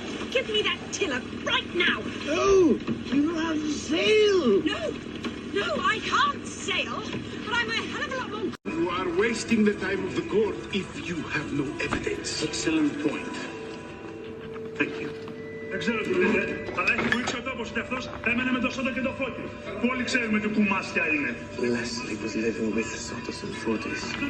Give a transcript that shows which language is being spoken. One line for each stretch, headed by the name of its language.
English: Give me that tiller right now! No! You know how to sail! No, I can't sail, but I'm a hell of a lot more... You are wasting the time of the court if you have no evidence. Excellent point. Thank you.
Greek: Δεν ξέρω τι λέτε, αλλά έχει βουήξει ο τόπος και αυτός έμενε με το Σότο και το Φώτη. Που όλοι ξέρουμε τι κουμάσια είναι.
English: Leslie was living with Sotos and Fotis.